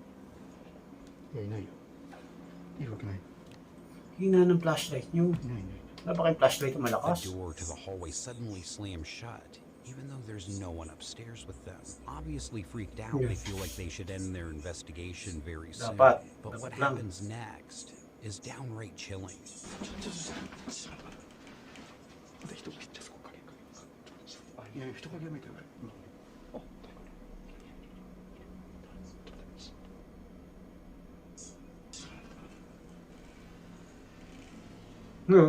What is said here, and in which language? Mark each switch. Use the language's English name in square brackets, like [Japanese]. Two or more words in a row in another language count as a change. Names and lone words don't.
[Japanese] いやいないよいるわけない [Filipino] Hina ng flashlight nyo. [Japanese] いないいない [Filipino] Wala ba kayong flashlight na [English] The [Filipino] malakas? [English] door to the hallway suddenly slams shut, even though there's no one upstairs with them. Obviously freaked out, Yeah. they feel like they should end their investigation very soon. [Filipino] Dapat. [English] But what [Filipino] Dapat lang. [English] happens next is downright chilling. [Japanese] また人じゃあそこ影いやいや人影は見てない。あ、 [English] No.